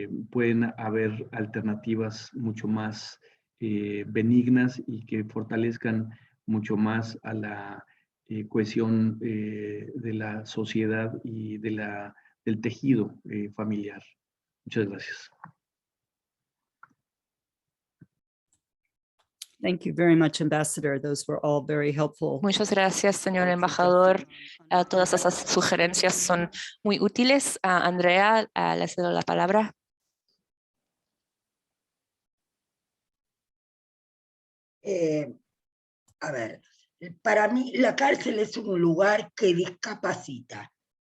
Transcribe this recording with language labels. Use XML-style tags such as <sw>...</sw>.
<es>Pueden haber alternativas mucho más benignas y que fortalezcan mucho más a la cohesión de la sociedad y del tejido familiar. Muchas gracias.</es> <en>Thank you very much, Ambassador. Those were all very helpful.</en> <es>Muchas gracias, señor embajador. Todas esas sugerencias son muy útiles. Andrea, le cedo la palabra. A ver, para mí la cárcel es un lugar que discapacita.</es>